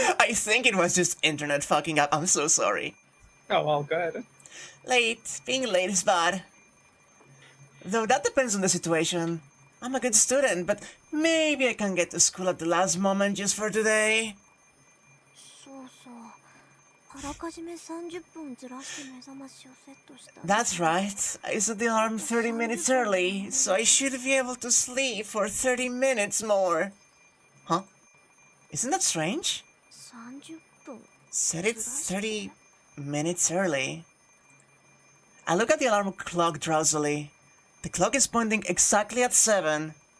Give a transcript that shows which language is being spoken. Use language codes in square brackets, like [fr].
[en] I think it was just internet fucking up. I'm so sorry. Oh, well, good. Late. Being late is bad. Though that depends on the situation. I'm a good student, but maybe I can get to school at the last moment just for today. [ja] そうそう。あらかじめ30分ずらして目覚ましをセットした。 [en] That's right. I set the alarm 30 minutes early, so I should be able to sleep for 30 minutes more. Huh? Isn't that strange? [ja] 30分。 [en] Set it 30 minutes early. I look at the alarm clock drowsily. The clock is pointing exactly at 7.